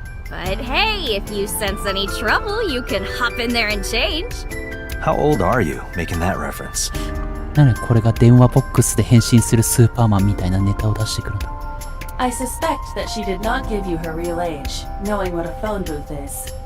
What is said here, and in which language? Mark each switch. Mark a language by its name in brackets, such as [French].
[English] But hey, if you sense any trouble, you can hop in there and change. How old are you, making that reference? [Japanese] なにこれが電話ボックスで変身するスーパーマンみたいなネタを出してくるんだ。 [English] I suspect that she did not give you her real age, knowing what a phone booth is.